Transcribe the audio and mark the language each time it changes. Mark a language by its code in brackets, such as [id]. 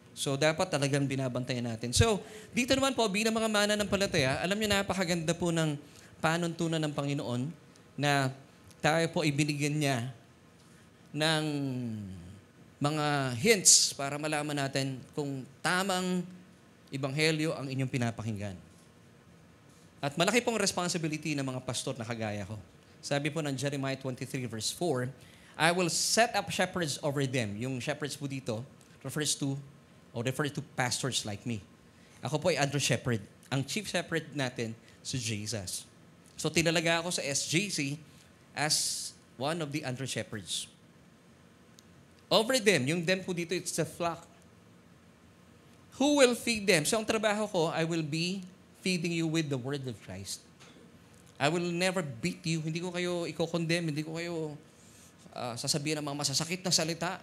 [tl] So, dapat talagang binabantayan natin. So, dito naman po, bilang mga mananampalataya, alam niyo, napakaganda po ng panuntunan ng Panginoon na tayo po ay binigyan niya ng mga hints para malaman natin kung tamang ebanghelyo ang inyong pinapakinggan. At malaki pong responsibility ng mga pastor na kagaya ko. Sabi po ng [en] Jeremiah 23 verse 4, I will set up shepherds over them. Yung shepherds po dito refers to pastors like me. [tl] Ako po ay [en] under shepherd. Ang chief shepherd natin, si Jesus. So [tl] tinalaga ako sa [en] SJC as one of the under shepherds. Over them, [tl] yung them po dito, [en] it's the flock. Who will feed them? [tl] So ang trabaho ko, [en] I will be feeding you with the word of Christ. I will never beat you. [tl] Hindi ko kayo i-condemn. Hindi ko kayo sasabihin ng mga masasakit na salita.